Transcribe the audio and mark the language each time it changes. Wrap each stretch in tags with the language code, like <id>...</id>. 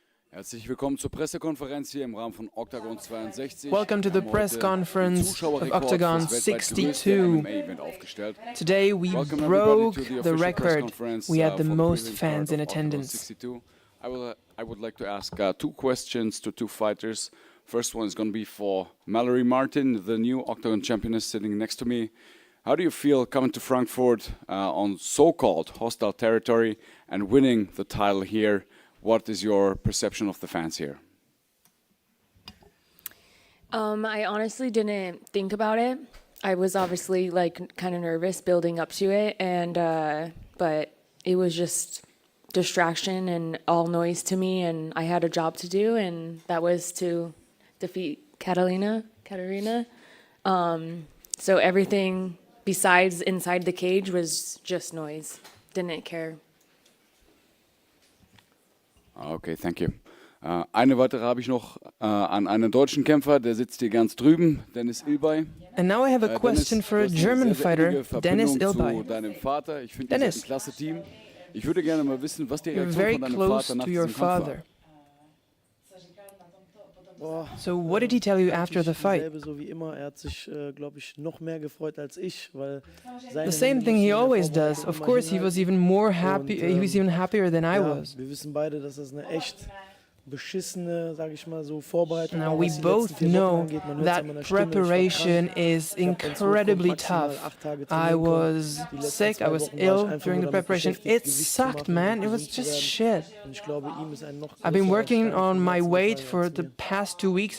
<de>Herzlich willkommen zur Pressekonferenz hier im Rahmen von OKTAGON 62.</de> <en>Welcome to the press conference of Octagon 62. Today we broke the record. We had the most fans in attendance. I would like to ask two questions to two fighters. First one is going to be for Mallory Martin, the new Octagon championess sitting next to me. How do you feel coming to Frankfurt on so-called hostile territory and winning the title here? What is your perception of the fans here? I honestly didn't think about it. I was obviously kind of nervous building up to it, and but it was just distraction and all noise to me, and I had a job to do, and that was to defeat Katarina. So everything besides inside the cage was just noise. Didn't care. Okay, thank you.</en> <de>Eine weitere habe ich noch an einen deutschen Kämpfer, der sitzt hier ganz drüben, Dennis Ilbay.</de> <en>And now I have a question for a German fighter, Dennis Ilbay.</en> <de>Deinem Vater. Ich finde, ihr seid ein klasse Team. Ich würde gerne mal wissen, was die Reaktion von deinem Vater nach diesem Kampf war.</de> <en>So what did he tell you after the fight?</en> <de>So wie immer, hat sich, glaube ich, noch mehr gefreut als ich, weil</de> <en>the same thing he always does. Of course, he was even more happy. He was even happier than I was.</en> <de>Wir wissen beide, dass das eine echt beschissene, sage ich mal so, Vorbereitung.</de> <en>Now we both know that preparation is incredibly tough. I was sick, I was ill during the preparation. It sucked, man. It was just shit. I've been working on my weight for the past 2 weeks.</en>